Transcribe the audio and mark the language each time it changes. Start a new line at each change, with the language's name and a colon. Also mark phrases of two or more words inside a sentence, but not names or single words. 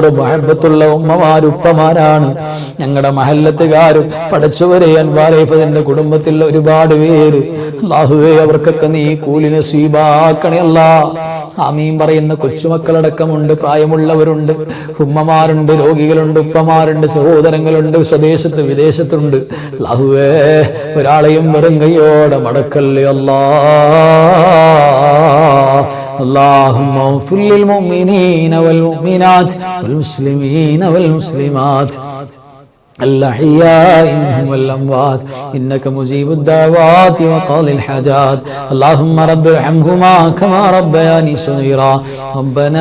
Malayalam: മഹബത്തുള്ള ഉമ്മമാര് ഉപ്പമാരാണ് ഞങ്ങളുടെ മഹല്ലത്തുകാരും പടച്ചവരെ അൻവാരേഫതിന്റെ കുടുംബത്തിൽ ഒരുപാട് പേര് അല്ലാഹുവേ അവർക്കൊക്കെ നീ കൂലി നസീബാക്കണേ അല്ലാ ആമീൻ പറയുന്ന കൊച്ചുമക്കളടക്കമുണ്ട് പ്രായമുള്ളവരുണ്ട് ഉമ്മമാരുണ്ട് രോഗികളുണ്ട് ഉപ്പമാരുണ്ട് സഹോദരങ്ങളുണ്ട് സ്വദേശത്ത് വിദേശത്തുണ്ട് അല്ലാഹുവേ ഒരാളെയും വെറും കൈയോടെ മടക്കല്ലേ അല്ലാ
Arabic: اللهم اغفر للمؤمنين والمؤمنات والمسلمين والمسلمات الأحياء منهم والأموات إنك مجيب الدعوات وقاضي الحاجات اللهم رب ارحمهما كما ربياني صغيرا ربنا